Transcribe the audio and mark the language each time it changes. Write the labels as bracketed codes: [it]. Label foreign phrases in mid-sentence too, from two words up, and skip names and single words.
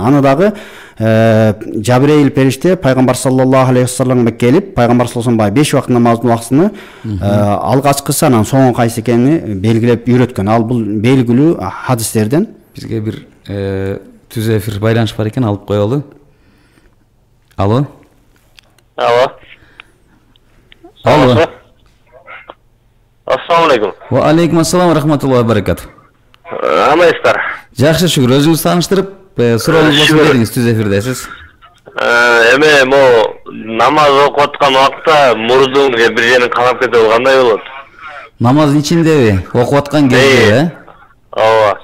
[ky] Аны дагы Жабирейил периште пайгамбар [ar] صلى الله عليه وسلم [ky] келип, пайгамбар [ar] صلى الله عليه وسلم [ky] 5 убакыт намаздын убактысын алгачкысы анан соңу кайсы экенин белгилеп үйрөткөн. Ал бул белгилүү хадистерден. Бизге бир түз эфир байланыш бар экен, алып коелу. Алло. Алло. Алло. [ar] السلام عليكم. وعليكم السلام رحمة الله وبركاته. [ky] Амайсыздар. Жакшы, шүгүр. Өзүңүз тааныштырып, сурооңуз болсун бериңиз, түз эфирдесиз. Эме намаз окуп аткан убакта мурдуңузга бир жерин канап кетип кандай болот? Намаздын ичиндеби? Окуп аткан кезде, Ооба.